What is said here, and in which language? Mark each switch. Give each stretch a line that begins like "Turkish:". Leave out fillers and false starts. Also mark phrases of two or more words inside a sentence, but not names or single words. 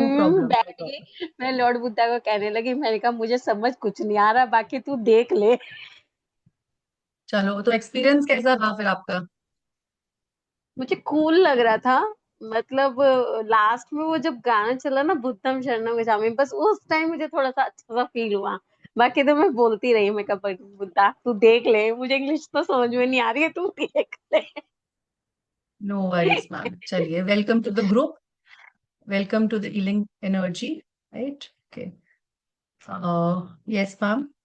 Hindi: अभी भी मैं
English: problem, no
Hindi: बैठ प्रॉब्लम। गई, मैं लॉर्ड बुद्धा को कहने लगी, मैंने कहा मुझे समझ कुछ नहीं आ रहा, बाकी तू देख ले। चलो, तो एक्सपीरियंस कैसा रहा फिर आपका? मुझे कूल लग रहा था, मतलब लास्ट में वो जब गाना चला ना,
Pali: बुद्धम शरणम गच्छामि,
Hindi: बस उस टाइम मुझे थोड़ा सा अच्छा सा फील हुआ। बाकी तो मैं बोलती रही, मैं कहा बुद्धा तू देख ले, मुझे इंग्लिश तो समझ में नहीं आ रही है, तू देख ले।
English: No worries ma'am. चलिए, Welcome to the group, welcome to the healing energy. Right, okay. Yes ma'am.